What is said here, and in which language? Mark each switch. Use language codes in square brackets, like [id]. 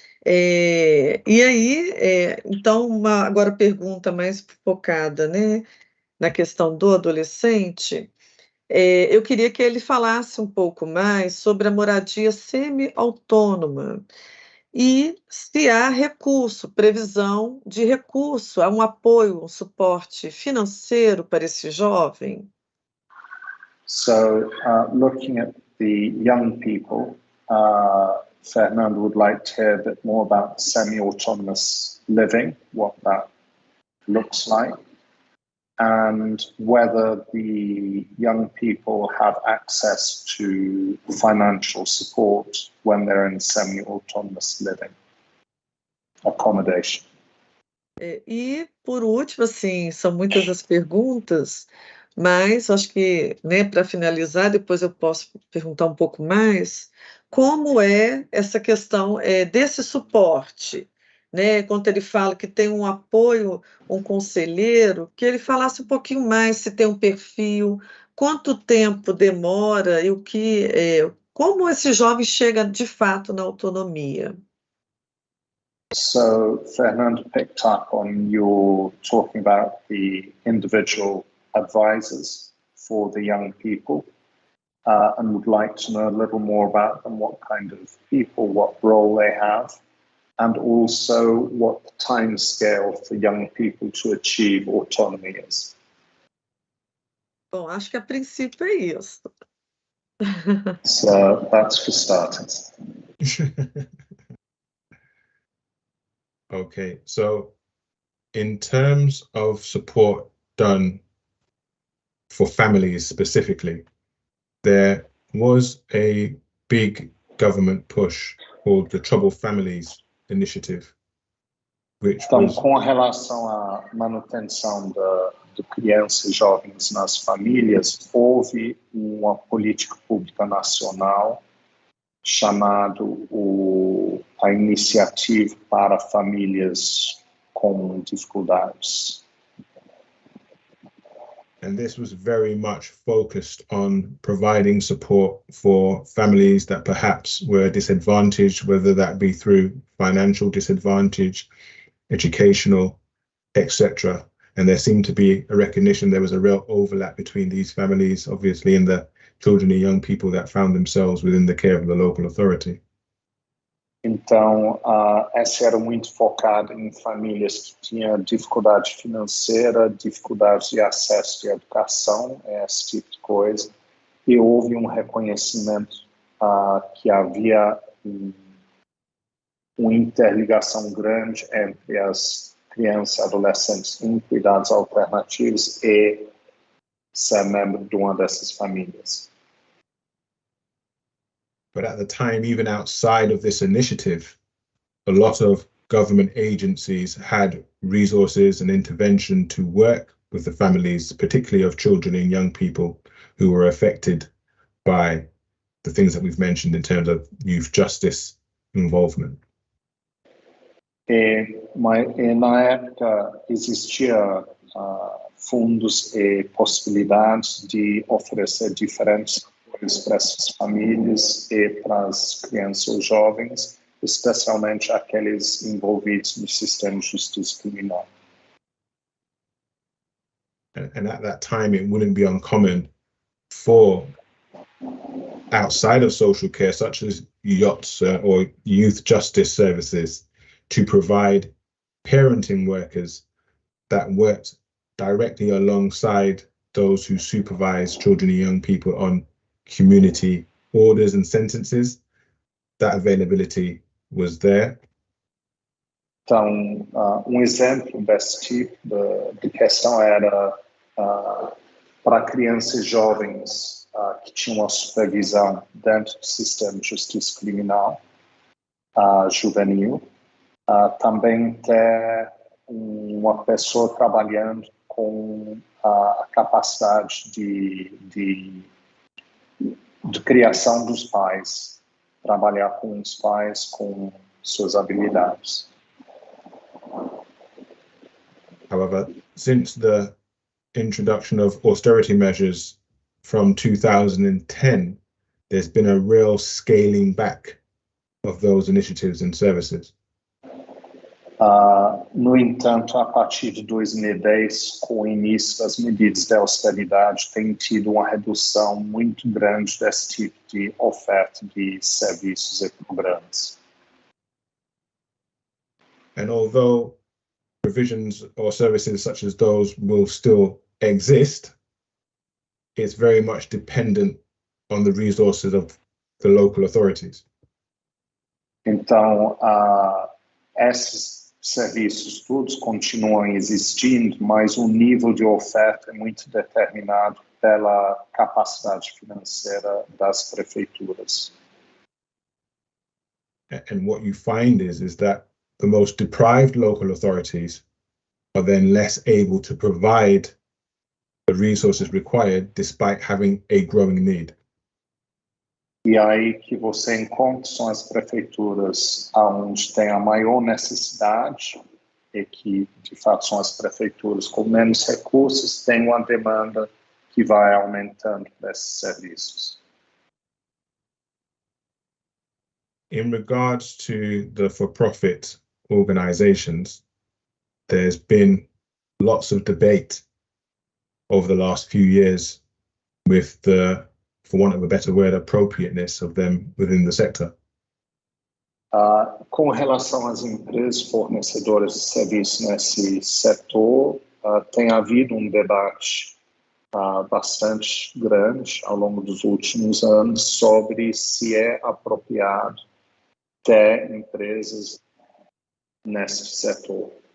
[pt] E aí, então, agora pergunta mais focada, né, na questão do adolescente. Eu queria que ele falasse um pouco mais sobre a moradia semi-autônoma e se há recurso, previsão de recurso, há um apoio, um suporte financeiro para esse jovem? [en] So, looking at the young people, Fernanda would like to hear a bit more about semi-autonomous living, what that looks like, and whether the young people have access to financial support when they're in semi-autonomous living accommodation. [pt] E, por último, assim, são muitas as perguntas, mas acho que, né, para finalizar, depois eu posso perguntar um pouco mais, como é essa questão desse suporte, né? Quando ele fala que tem um apoio, um conselheiro, que ele falasse um pouquinho mais, se tem um perfil, quanto tempo demora e como esse jovem chega de fato na autonomia. [en] So Fernanda picked up on your talking about the individual advisors for the young people and would like to know a little more about them, what kind of people, what role they have, and also what the time scale for young people to achieve autonomy is. [pt] Bom, acho que a princípio é isso. [en] So that's for starters. Okay, so in terms of support done for families specifically, there was a big government push called the Troubled Families Initiative, which [pt] Então, [en] was... [pt] com relação à manutenção de crianças e jovens nas famílias, houve uma política pública nacional chamado a Iniciativa para Famílias com Dificuldades. [en] And this was very much focused on providing support for families that perhaps were disadvantaged, whether that be through financial disadvantage, educational, etc. And there seemed to be a recognition there was a real overlap between these families, obviously, and the children and young people that found themselves within the care of the local authority. [pt] Então, essa era muito focada em famílias que tinham dificuldade financeira, dificuldades de acesso à educação, esse tipo de coisa. E houve um reconhecimento que havia uma interligação grande entre as crianças e adolescentes em cuidados alternativos e ser membro de uma dessas famílias. [en] But at the time, even outside of this initiative, a lot of government agencies had resources and intervention to work with the families, particularly of children and young people who were affected by the things that we've mentioned in terms of youth justice involvement. [pt] Na época existia fundos e possibilidades de oferecer diferentes apoios para essas famílias e para as crianças ou jovens, especialmente aqueles envolvidos no sistema de justiça criminal. [en] And at that time, it wouldn't be uncommon for outside of social care, such as yachts or youth justice services, to provide parenting workers that worked directly alongside those who supervise children and young people on community orders and sentences. That availability was there. [pt] Então, exemplo desse tipo de questão era para crianças e jovens que tinham a supervisão dentro do sistema de justiça criminal juvenil. Também ter uma pessoa trabalhando com a capacidade de criação dos pais, trabalhar com os pais, com suas habilidades. [en] However, since the introduction of austerity measures from 2010, there's been a real scaling back of those initiatives and services. [pt] No entanto, a partir de 2010, com o início das medidas de austeridade, tem tido uma redução muito grande desse tipo de oferta de serviços e programas. [en] And although provisions or services such as those will still exist, it's very much dependent on the resources of the local authorities. [pt] Então, esses serviços todos continuam existindo, mas o nível de oferta é muito determinado pela capacidade financeira das prefeituras. [en] And what you find is that the most deprived local authorities are then less able to provide the resources required despite having a growing need. [pt] E aí que você encontra são as prefeituras onde tem a maior necessidade e que, de fato, são as prefeituras com menos recursos, tem uma demanda que vai aumentando desses serviços. [en] In regards to the for-profit organizations, there's been lots of debate over the last few years with the, for want of a better word, appropriateness of them within the sector. [pt] Com relação às empresas fornecedoras de serviços nesse setor, tem havido debate bastante grande ao longo dos últimos anos sobre se é apropriado ter empresas nesse setor.